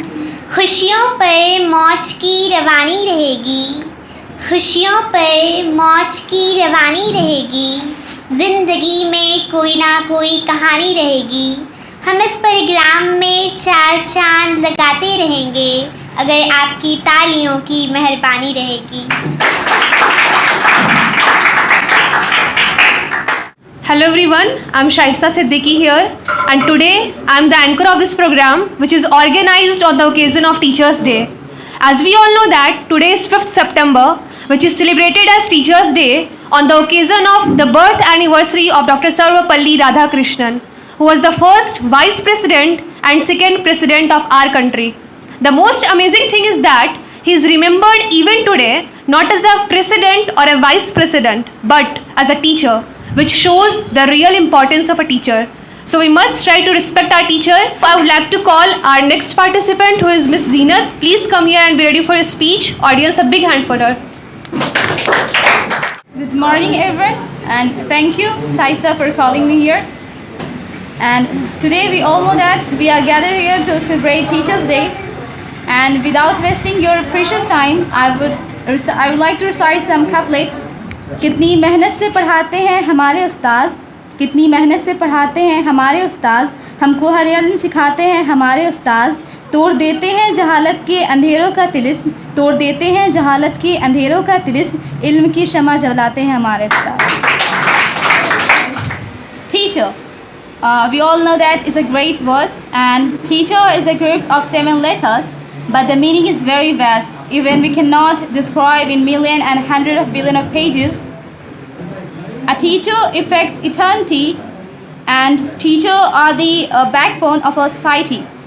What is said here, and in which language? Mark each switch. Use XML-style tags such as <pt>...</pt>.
<hi>खुशियों पर मौज की रवानी रहेगी, खुशियों पर मौज की रवानी रहेगी, ज़िंदगी में कोई ना कोई कहानी रहेगी। हम इस प्रोग्राम में चार चांद लगाते रहेंगे अगर आपकी तालियों की मेहरबानी रहेगी।</hi> <en>Hello everyone, I'm Shaista Siddiqui here, and today I'm the anchor of this program, which is organized on the occasion of Teachers' Day. As we all know that today is 5th September, which is celebrated as Teachers' Day on the occasion of the birth anniversary of Dr. Sarvapalli Radhakrishnan, who was the first Vice President and second President of our country. The most amazing thing is that he is remembered even today not as a President or a Vice President, but as a teacher, which shows the real importance of a teacher. So we must try to respect our teacher. I would like to call our next participant, who is Miss Zeenat. Please come here and be ready for your speech. Audience, a big hand for her. Good morning everyone, and thank you Saista for calling me here. And today we all know that we are gathered here to celebrate Teachers' Day, and without wasting your precious time, I would like to recite some couplets.</en> <hi>कितनी मेहनत से पढ़ाते हैं हमारे उस्ताद, कितनी मेहनत से पढ़ाते हैं हमारे उस्ताद, हमको हर इल्म सिखाते हैं हमारे उस्ताद, तोड़ देते हैं जहालत के अंधेरों का तिलिस्म, तोड़ देते हैं जहालत के अंधेरों का तिलिस्म, इल्म की शमा जलाते हैं हमारे उस्ताद।</hi> <en>Teacher, we all know that is a great word, and teacher is a group of 7 letters, but the meaning is very vast. Even we cannot describe in million and hundred of billion of pages. A teacher affects eternity, and teachers are the backbone of our society.</en>